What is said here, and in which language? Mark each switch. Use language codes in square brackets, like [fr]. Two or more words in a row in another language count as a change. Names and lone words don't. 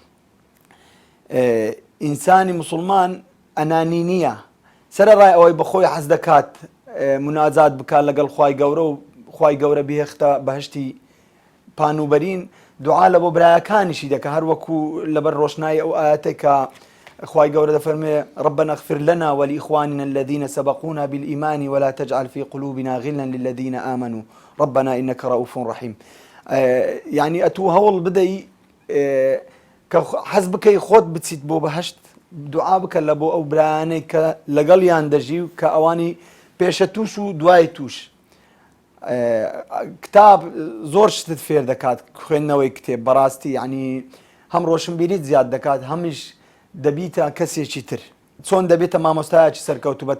[ckb] ئینسانی مسلمان ئەنانی نییە سەرەڕای ئەوەی بەخۆی حەز دەکات مناجات بکات لەگەڵ خوای گەورە و خوای گەورە بهێختە بەهشتی پانوبەرین دوعا لە بۆ برایەکانیشی دەکە هەر وەکو لەبەر ڕۆشنایی ئەو ئاەتێک کە خوای گەورە دەفەرمێ [ar] ربنا اغفر لنا ولإخواننا الذين سبقونا بالإيمان ولا تجعل في قلوبنا غلا للذين آمنوا ربنا إنك رؤوف رحيم [ckb] يعني ئەتوو هەوڵ بدەی کە حەز بکەی خۆت بچیت بۆ بەهشت دوعا بکە لە بۆ ئەو برایانەی کە لەگەڵیان دەژی و کە ئەوانی پێشە توش و دوای توش کتاب زۆر شتت فێر دەکات خوێندنەوەی کتێب بەڕاستی ینی هەم ڕۆشنبیریت زیاد دەکات هەمیش دەبیتە کەسێکی تر چۆن دەبێتە مامۆستایەکی سەرکەوتو بە